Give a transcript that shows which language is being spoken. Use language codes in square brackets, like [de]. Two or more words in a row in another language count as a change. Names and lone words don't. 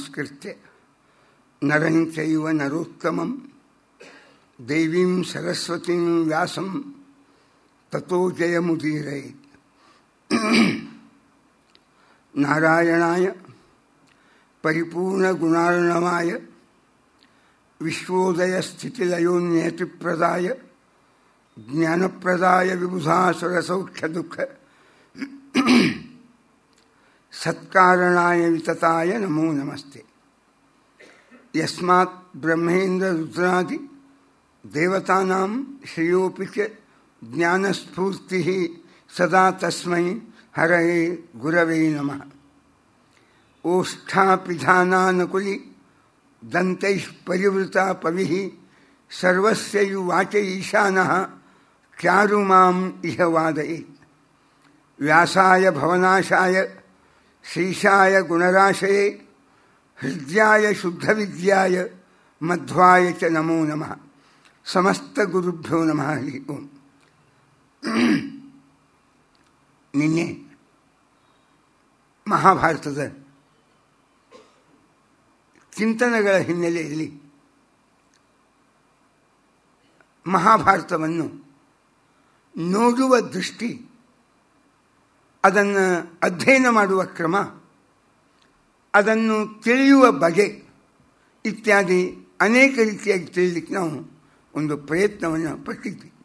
[sa] ನಮಸ್ಕೃತ್ಯ ನರಂ ಚೈವ ನರೋತ್ತಮಂ ದೇವೀಂ ಸರಸ್ವತೀಂ ವ್ಯಾಸಂ ತತೋ ಜಯಮುದೀರಯೇತ್. ನಾರಾಯಣಾಯ ಪರಿಪೂರ್ಣಗುಣಾರ್ಣವಾಯ ವಿಶ್ವೋದಯ ಸ್ಥಿತಿಲಯೋನ್ಯತಿಪ್ರದಾಯ ಜ್ಞಾನಪ್ರದಾಯ ವಿಬುಧಾಸುರಸೌಖ್ಯದುಃಖ ಸತ್ಕಾರಣಾಯ ವಿತತಾಯ ನಮೋ ನಮಸ್ತೆ. ಯಸ್ಮಾತ್ ಬ್ರಹ್ಮೇಂದ್ರ ರುದ್ರಾದಿ ದೇವತಾನಾಂ ಶ್ರೇಯೋಪಿ ಚ ಜ್ಞಾನಸ್ಫೂರ್ತಿಃ ಸದಾ ತಸ್ಮೈ ಹರಯೇ ಗುರವೇ ನಮಃ. ಓಷ್ಠಾಪಿಧಾನಾನುಕುಲಿ ದಂತೈಃ ಪರಿವೃತಾ ಪವಿಃ ಸರ್ವಸ್ಯೈವಾಚ ಈಶಾನಃ ಚಾರುಮಾಂ ಇಹ ವಾದಯೇತ್. ವ್ಯಾಸಾಯ ಭವನಾಶಾಯ ಶ್ರೀಶಾಯ ಗುಣರಾಶಯೇ ಹೃದ್ಯಾಯ ಶುದ್ಧವಿದ್ಯಾಯ ಮಧ್ವಾಯ ಚ ನಮೋ ನಮಃ. ಸಮಸ್ತ ಗುರುಭ್ಯೋ ನಮಃ. ಹರಿ ಓಂ. [kn] ನಿನ್ನೆ ಮಹಾಭಾರತದ ಚಿಂತನೆಗಳ ಹಿನ್ನೆಲೆಯಲ್ಲಿ ಮಹಾಭಾರತವನ್ನು ನೋಡುವ ದೃಷ್ಟಿ, ಅದನ್ನು ಅಧ್ಯಯನ ಮಾಡುವ ಕ್ರಮ, ಅದನ್ನು ತಿಳಿಯುವ ಬಗೆ ಇತ್ಯಾದಿ ಅನೇಕ ರೀತಿಯಾಗಿ ತಿಳಿಲಿಕ್ಕೆ ನಾವು ಒಂದು ಪ್ರಯತ್ನವನ್ನು ಪಟ್ಟಿದ್ವಿ.